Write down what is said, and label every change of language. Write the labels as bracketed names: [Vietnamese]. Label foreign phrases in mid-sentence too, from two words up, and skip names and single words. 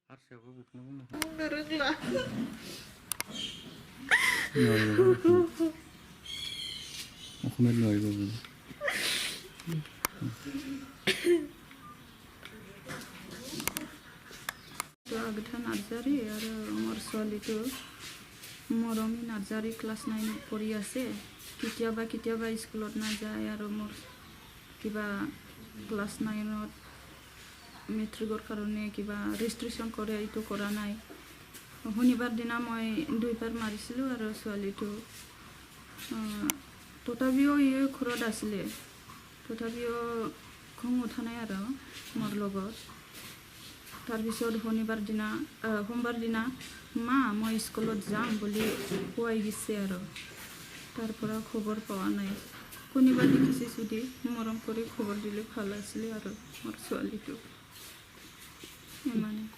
[Bodo] बुंनो रोंला आगोथा नार्जारी आरो [Assamese] মোৰ ছোৱালীটো মৰমী [Bodo] नार्जारी [Assamese] क्लास 9 পঢ়ি আছে কেতিয়াবা স্কুলত নাযায় আৰু মোৰ কিবা ক্লাস 9ত মেট্ৰিকৰ কাৰণে কিবা ৰেজিষ্ট্ৰেচন কৰে এইটো কৰা নাই শনিবাৰ দিনা মই 2বাৰ মাৰিছিলোঁ আৰু ছোৱালীটো তথাপিও ঘৰত আছিলে তথাপিও খং উঠা নাই আৰু মোৰ লগত তাৰপিছত সোমবাৰ দিনা মা মই স্কুলত যাম বুলি কৈ গৈছে আৰু তাৰ পৰা খবৰ পোৱা নাই কোনোবা দেখিছে যদি মৰম কৰি খবৰ দিলে ভাল আছিলে আৰু মোৰ ছোৱালীটো ইমানে